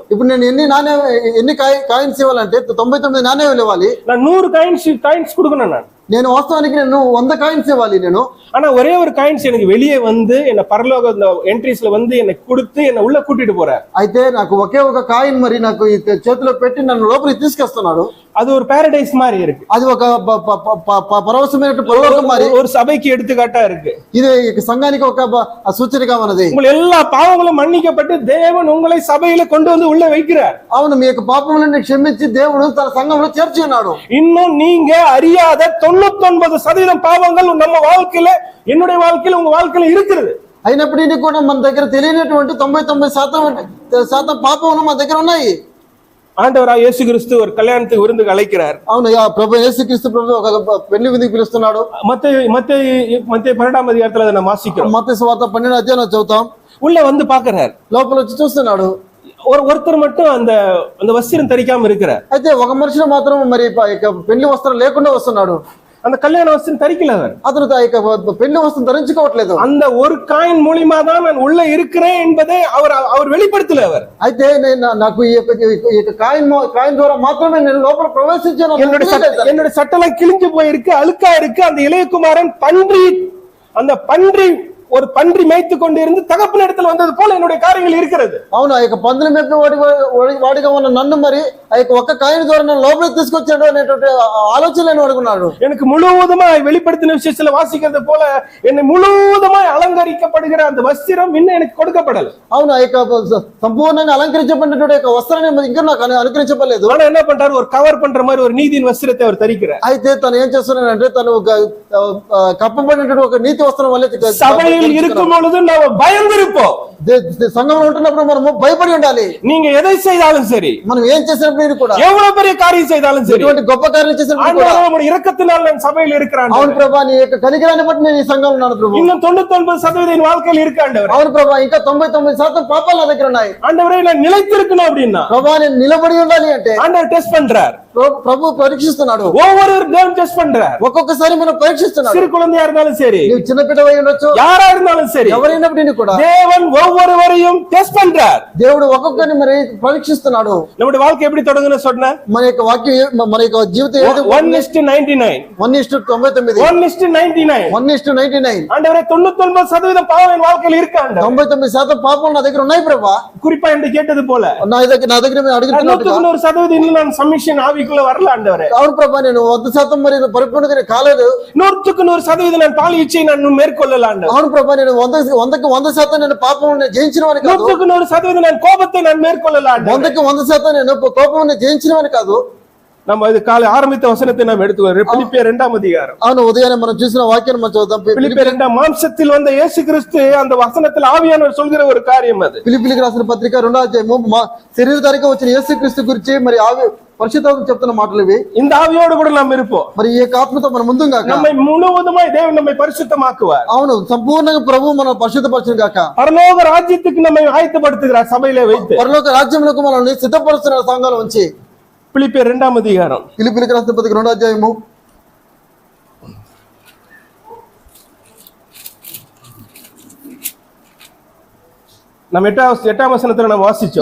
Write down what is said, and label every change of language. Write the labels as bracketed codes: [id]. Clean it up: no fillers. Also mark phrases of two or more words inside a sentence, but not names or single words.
[te] ఇప్పుడు నేను ఎన్ని కాయిన్స్ ఇవ్వాలంటే 99 నాణ్యాలు ఇవ్వాలి. [ta] நான் 100 காயின்ஸ் கொடுக்கணும். [te] నేను వాస్తవానికి నేను 100 కాయిన్స్ ఇవ్వాలి నేను. [ta] ஆனா ஒரே ஒரு காயின்ஸ் எனக்கு வெளியே வந்து என்ன பரலோக ఎంట్రీస్ல வந்து என்ன கொடுத்து என்ன உள்ள கூட்டிட்டு போறார். [te] అయితే నాకు ఒకే ఒక కాయిన్ మరి నాకు చేతిలో పెట్టి నన్ను లోపలికి తీసుకొస్తున్నాడు. [ta] அது ஒரு பாரடைஸ் மாதிரி இருக்கு. [te] అది ఒక పరవశమైన పరలోకం மாதிரி [ta] ஒரு సభைக்கு எடுத்துக்காட்டா இருக்கு. [te] ఇది సంఘానికి ఒక సూచనగా ఉన్నది. [ta] உங்கள் எல்லா பாவங்களும் மன்னிக்கப்பட்டு தேவன் உங்களை சபையில கொண்டு வந்து உள்ள வைக்கிறார். [te] అవును, మీ యొక్క పాపములను క్షమించి దేవుడు తన సంఘంలో చేర్చి ఉన్నాడు. [ta] இன்னும் நீங்க அறியாத 99% பாவங்கள் நம்ம வாழ்க்கையில, என்னுடைய வாழ்க்கையில, உங்க வாழ்க்கையில இருக்குது. [te] అయినప్పటికీ కూడా మన దగ్గర తెలియనటువంటి 99% పాపములు మన దగ్గర ఉన్నాయి. [ta] ஆண்டவராக இயேசு கிறிஸ்து ஒரு கல்யாணத்துக்கு விருந்துக்கு அழைக்கிறார். [te] అవును, ప్రభు యేసుక్రీస్తు ప్రభు ఒక పెళ్లి విందుకు పిలుస్తున్నాడు. [ta] மத்தேயு 12వ అధ్యాయంలో அதை நாம் வாசிக்கிறோம். [te] మత్తయి సువార్త 12వ అధ్యాయం చదువుతాం. [ta] உள்ள வந்து பார்க்கறார். [te] లోపల వచ్చి చూస్తున్నాడు. [ta] ஒருத்தர் மட்டும் அந்த வஸ்திரம் தரிக்காம இருக்கிறார். [te] అయితే ఒక మనిషి మాత్రం మరి పెళ్లి వస్త్రం లేకుండా వస్తున్నాడు. [ta] அந்த கல்யாண வஸ்திரம் தரிக்கல அவர். [te] అతను పెళ్లి వస్త్రం ధరించుకోవట్లేదు. [ta] அந்த ஒரு காயின் மூலமா தான் நான் உள்ள இருக்கிறேன் என்பதை அவர் வெளிப்படுத்தல. அவர் [te] అయితే నాకు ఈ యొక్క కాయిన్ ద్వారా మాత్రమే నేను లోపల ప్రవేశించాను. [ta] என்னுடைய சட்டெல்லாம் கிழிஞ்சு போயிருக்கு, அழுக்கா இருக்கு. அந்த இளையகுமாரன் ஒரு பன்றி மேய்த்து கொண்டு இருந்து தகப்பன் இடத்துல வந்தது போல என்னுடைய காரியங்கள் இருக்கிறது. [te] అవును, ఆ యొక్క పందులు మేపే వాడిగా ఉన్న నన్ను మరి ఆ యొక్క ఒక్క కాయిన్ ద్వారా నన్ను లోపలికి తీసుకొచ్చాడు అనేటువంటి ఆలోచనలు అడుగున్నాడు. [ta] எனக்கு முழுவதுமாய் வெளிப்படுத்தின விஷயத்துல வாசிக்கிறது போல என்னை முழுவதுமாய் அலங்கரிக்கப்படுகிற அந்த வஸ்திரம் இன்னும் எனக்கு கொடுக்கப்படல. [te] అవును, ఆ యొక్క సంపూర్ణంగా అలంకరించబడినటువంటి యొక్క వస్త్రాన్ని ఇంకా నాకు అనుకరించబడలేదు. [ta] ஆனா என்ன பண்றாரு, ஒரு கவர் பண்ற மாதிரி ஒரு நீதியின் வஸ்திரத்தை அவர் தரிக்கிறார். [te] అయితే తను ఏం చేస్తున్నాడంటే తను ఒక కప్పబడినటువంటి ఒక నీతి వస్త్రం వల్ల [ta] இருக்கும் பொழுது நாம் பயந்திருப்போம். [te] సంఘంలో ఉంటున్నప్పుడు మనము భయపడి ఉండాలి. [ta] நீங்க எதை செய்தாலும் சரி, [te] మనం ఏం చేసినప్పుడు కూడా, [ta] எவ்வளவு பெரிய காரியம் செய்தாலும் சரி, [te] ఎటువంటి గొప్ప కార్యం చేసినప్పుడు కూడా, [ta] ஆண்டவருடைய இரக்கத்தினால் நான் சபையில் இருக்கிறேன். [te] అవును ప్రభా, నీ యొక్క కనికరాన్ని బట్టి నేను ఈ సంఘంలో ఉన్నాను ప్రభు. [ta] இன்னும் 99% என் வாழ்க்கையில் இருக்கு ஆண்டவரே. [te] అవును ప్రభా, ఇంకా 99% పాపాలు నా దగ్గర ఉన్నాయి. [ta] ஆண்டவரே, நான் நிலைத்திருக்கணும் அப்படின்னா, [te] ప్రభా నేను నిలబడి ఉండాలి అంటే [ta] ஆண்டவர் டெஸ்ட் பண்றார். [te] ప్రభు పరీక్షిస్తున్నాడు. [ta] ஒவ்வொரு தேவன் டெஸ்ட் பண்றார். [te] ఒక్కొక్కసారి మనం పరీక్షిస్తున్నాడు. [ta] சிறு குழந்தையா இருந்தாலும் சரி, நீ சின்ன பிள்ளை ఉండొచ్చు, யாரா இருந்தாலும் சரி, [te] ఎవరైనప్పటికీ కూడా [ta] தேவன் ஒவ்வொருவரையும் டெஸ்ட் பண்றார். [te] దేవుడు ఒక్కొక్కరిని మరి పరీక్షిస్తున్నాడు. [ta] நம்முடைய வாழ்க்கை எப்படி தொடங்குன்னு சொன்னா, [te] మన యొక్క వాక్యం, మన యొక్క జీవితం 1:99 1:99 [ta] ஆண்டவரே, 99% பாவம் என் வாழ்க்கையில் இருக்கு ஆண்டவரே. [te] 99% పాపాలు నా దగ్గర ఉన్నాయి ప్రభా. [ta] குறிப்பா என்று கேட்டது போல [te] నా దగ్గర అడుగుతున్నట్టుగా [ta] 100% இன்னும் நான் சமிஷன் ஆவிக்குள்ள வரல ஆண்டவரே. [te] అవును ప్రభా, నేను 100% మరి పరిపూర్ణంగా కాలేదు. [ta] 100% நான் பால் இச்சை நான் மேற்கொள்ளல ஆண்டவரே. [te] అవును ప్రభా, నేను 100% నేను పాపమును జయించినవాని కాదు. [ta] 100% நான் கோபத்தை நான் மேற்கொள்ளல ஆண்டவரே. [te] 100% నేను కోపమును జయించినవాని కాదు. [ta] நம்ம இது காலை ஆரம்பித்த வசனத்தை நாம் எடுத்துக்கொள்வோம். பிலிப்பியர் 2వ அதிகாரம். [te] అవును, ఉదయాన్నే మనం చూసిన వాక్యాన్ని మనం చదువుదాం. [ta] பிலிப்பியர் 2 மாம்சத்தில் வந்த இயேசு கிறிஸ்து அந்த வசனத்தில் ஆவியானவர் சொல்கிற ஒரு காரியம் அது. [te] ఫిలిప్పీయులకు రాసిన పత్రిక 2వ అధ్యాయము శరీరధారిగా వచ్చిన యేసుక్రీస్తు గురించి మరి పరిశుద్ధాత్మ చెప్తున్న మాటలు ఇవి. [ta] இந்த ஆவியோடு கூட நாம் இருப்போம். [te] మరి ఈ ఆత్మతో మనం ముందుగా [ta] நம்மை முழுவதுமாய் தேவன் நம்மை பரிசுத்தமாக்குவார். [te] అవును, సంపూర్ణంగా ప్రభువు మనం పరిశుద్ధపరచును గాక. [ta] పరలోక రాజ్యத்துக்கு நம்மை ஆயத்தப்படுத்துகிறார் சபையிலே வைத்து. [te] పరలోక రాజ్యములకు మనల్ని సిద్ధపరుస్తున్న సంఘాల ఉంచి. [ta] பிலிப்பியர் 2వ அதிகாரம். [te] ఫిలిప్పీయులకు రాసిన పత్రిక 2వ అధ్యాయము [ta] நம்ம 8వ వచనத்துல நாம் వాసిச்சோம்.